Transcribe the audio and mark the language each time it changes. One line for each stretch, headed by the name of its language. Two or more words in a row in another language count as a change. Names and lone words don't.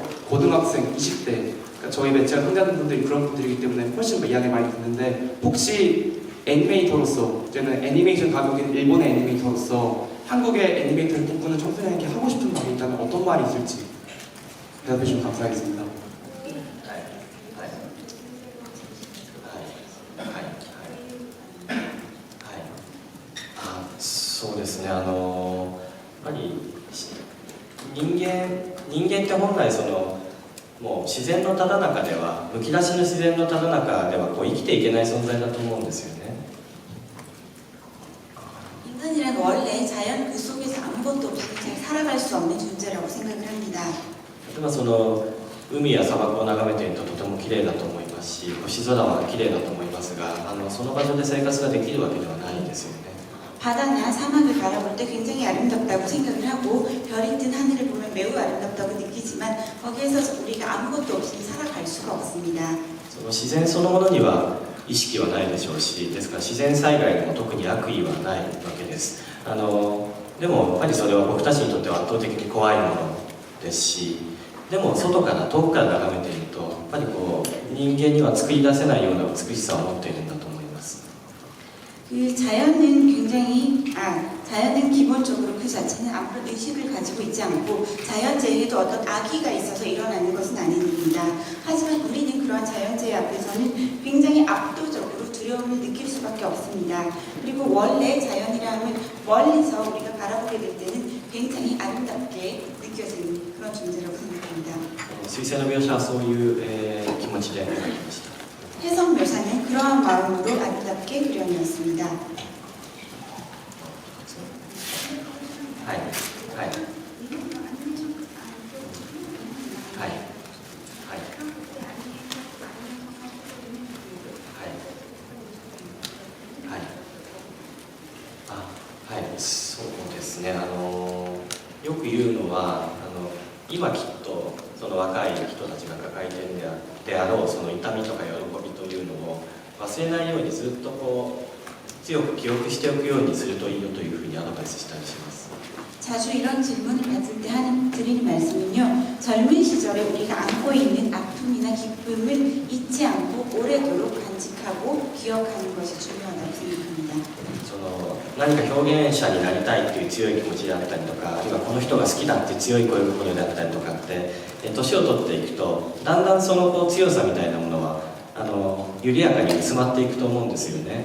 Korean: 고등학생, 20대 그러니까 저희 매체가 상대하는 그런 분들이기 때문에 훨씬 더 이야기 많이 듣는데 혹시 애니메이터로서 이제는 애니메이션 가족인 일본의 애니메이터로서 한국의 애니메이터를 꿈꾸는 청소년에게 하고 싶은 말이 있다면 어떤 말이 있을지 대답해 주시면 감사하겠습니다.
Japanese: そうですね、やっぱり人間って本来もう自然のただ中ではむき出しの自然のただ中ではこう生きていけない存在だと思うんですよね。
Korean: 인간이란 원래 자연 그 속에서 아무것도 없이 그냥 살아갈 수 없는 존재라고 생각을 합니다.
Japanese: 例えば海や砂漠を眺めているととても綺麗だと思いますし、星空は綺麗だと思いますが、その場所で生活ができるわけではないんですよね。
Korean: 바다나 사막을 바라볼 때 굉장히 아름답다고 생각을 하고 별이 뜬 하늘을 보면 매우 아름답다고 느끼지만 거기에서 우리가 아무것도 없이 살아갈 수가 없습니다.
Japanese: その自然そのものには意識はないでしょうし、ですから自然災害にも特に悪意はないわけです。でもやっぱりそれは僕たちにとっては圧倒的に怖いものですし、でも外から遠くから眺めているとやっぱり人間には作り出せないような美しさを持っているんだと思います。
Korean: 그 자연은 기본적으로 그 자체는 아무런 의식을 가지고 있지 않고 자연재해에도 어떤 악의가 있어서 일어나는 것은 아닙니다. 하지만 우리는 그러한 자연재해 앞에서는 굉장히 압도적으로 두려움을 느낄 수밖에 없습니다. 그리고 원래 자연이라 하면 멀리서 우리가 바라보게 될 때는 굉장히 아름답게 느껴지는 그런 존재라고 생각합니다.
Japanese: 水星の描写はそういう、気持ちで描きました。
Korean: 해성 묘사는 그러한 마음으로 아름답게 그려내었습니다.
Japanese: はいはいはいはいはいはいそうですね。よく言うのは今きっとその若い人たちが抱えているであろうその痛みとか喜びというのを忘れないようにずっと強く記憶しておくようにするといいよというふうにアドバイスしたりします。
Korean: 자주 이런 질문을 받을 때 드리는 말씀은요, 젊은 시절에 우리가 안고 있는 아픔이나 기쁨을 잊지 않고 오래도록 간직하고 기억하는 것이 중요하다고 생각합니다.
Japanese: 何か表現者になりたいっていう強い気持ちであったりとか、あるいはこの人が好きだって強い声を心であったりとかって、年を取っていくとだんだんその強さみたいなものは緩やかに薄まっていくと思うんですよね。